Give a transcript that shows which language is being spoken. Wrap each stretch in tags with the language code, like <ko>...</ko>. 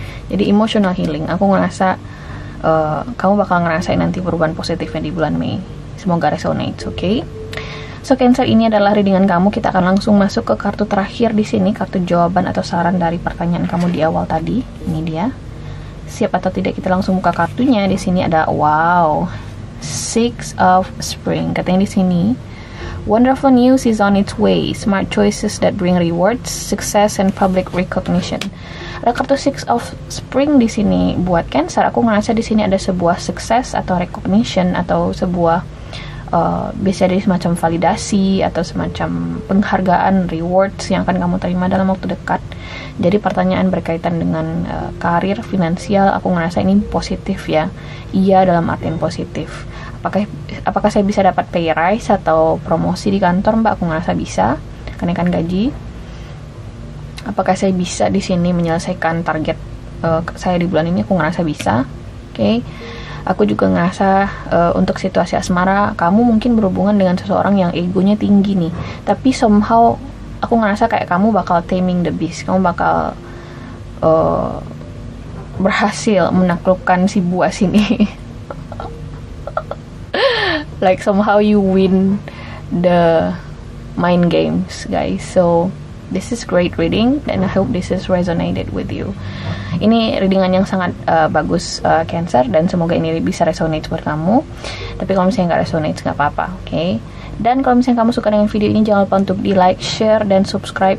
<id>Jadi emotional healing, aku ngerasa kamu bakal ngerasain nanti perubahan positifnya di bulan Mei. Semoga resonate, oke? So, Cancer, ini adalah readingan kamu. Kita akan langsung masuk ke kartu terakhir di sini, kartu jawaban atau saran dari pertanyaan kamu di awal tadi. Ini dia. Siap atau tidak kita langsung buka kartunya. Di sini ada wow, Six of Spring. Katanya di sini,</id> <en>wonderful news is on its way. Smart choices that bring rewards, success, and public recognition.</en> <id>Ada kartu Six of Spring di sini buat Cancer. Aku ngerasa di sini ada sebuah sukses atau recognition atau sebuah bisa dari semacam validasi atau semacam penghargaan, rewards yang akan kamu terima dalam waktu dekat. Jadi pertanyaan berkaitan dengan karir, finansial, aku ngerasa ini positif ya. Iya, dalam artian positif. Apakah saya bisa dapat pay rise atau promosi di kantor, mbak? Aku ngerasa bisa, kenaikan gaji. Apakah saya bisa di sini menyelesaikan target saya di bulan ini? Aku ngerasa bisa. Oke. Aku juga ngerasa untuk situasi asmara, kamu mungkin berhubungan dengan seseorang yang egonya tinggi nih. Tapi somehow aku ngerasa kayak kamu bakal</id> <en>taming the beast.</en> <id>Kamu bakal berhasil menaklukkan si buas ini.</id> <en>Like somehow you win the mind games, guys. So this is great reading, and I hope this is resonated with you.</en> <id>Ini readingan yang sangat bagus, Cancer, dan semoga ini bisa resonate buat kamu. Tapi kalau misalnya nggak resonate, nggak apa-apa, oke? Dan kalau misalnya kamu suka dengan video ini, jangan lupa untuk di like, share, dan subscribe.</id>